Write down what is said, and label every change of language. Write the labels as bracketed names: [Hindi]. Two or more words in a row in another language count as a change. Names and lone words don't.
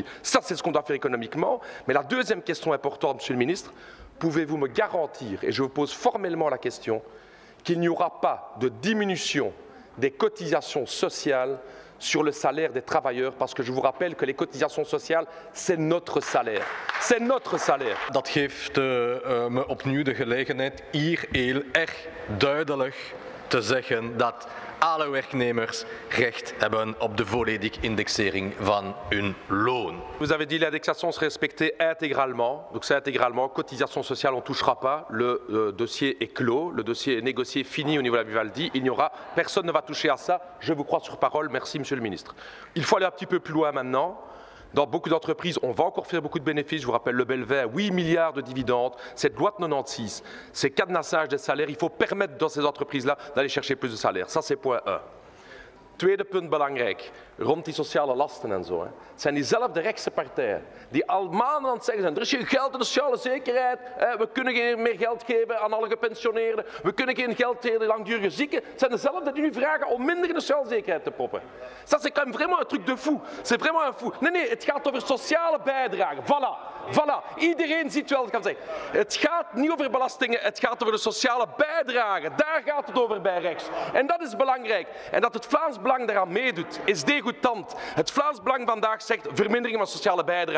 [French] Ça c'est ce qu'on doit faire économiquement. Mais la deuxième question importante, Monsieur le ministre, pouvez-vous me garantir, et je vous pose formellement la question, qu'il n'y aura pas de diminution des cotisations sociales sur le salaire des travailleurs, parce que je vous rappelle que les cotisations sociales, c'est notre salaire. C'est notre salaire. [Dutch] Dat geeft me opnieuw de gelegenheid hier heel erg duidelijk te zeggen dat alle werknemers recht hebben op de volledige indexering van hun loon. [French] Vous avez dit l'indexation se respectait intégralement, donc c'est intégralement, cotisation sociale on ne touchera pas, le dossier est clos, le dossier est négocié, fini au niveau de la Vivaldi, personne ne va toucher à ça, je vous crois sur parole, merci Monsieur le Ministre. Il faut aller un petit peu plus loin maintenant. Dans beaucoup d'entreprises, on va encore faire beaucoup de bénéfices. Je vous rappelle le Belvin, 8 milliards de dividendes, cette loi de 96, ces cadenassage des salaires, il faut permettre dans ces entreprises-là d'aller chercher plus de salaires. Ça, c'est point 1. [Dutch] Tweede punt belangrijk, rond die sociale lasten en zo. Het zijn diezelfde rechtse partijen die al maanden aan het zeggen zijn, er is geen geld in de sociale zekerheid, we kunnen geen meer geld geven aan alle gepensioneerden, we kunnen geen geld geven aan langdurige zieken. Het zijn dezelfde die nu vragen om minder in de sociale zekerheid te proppen. [French] Ça, c'est quand même vraiment un truc de fou. C'est vraiment un fou. [Dutch] Nee, het gaat over sociale bijdragen. Voilà. Iedereen ziet wel wat ik kan zeggen. Het gaat niet over belastingen, het gaat over de sociale bijdragen. Daar gaat het over bij rechts. En dat is belangrijk. En dat het Vlaams Belang daaraan meedoet, is degoutant. Het Vlaams Belang vandaag zegt vermindering van sociale bijdragen.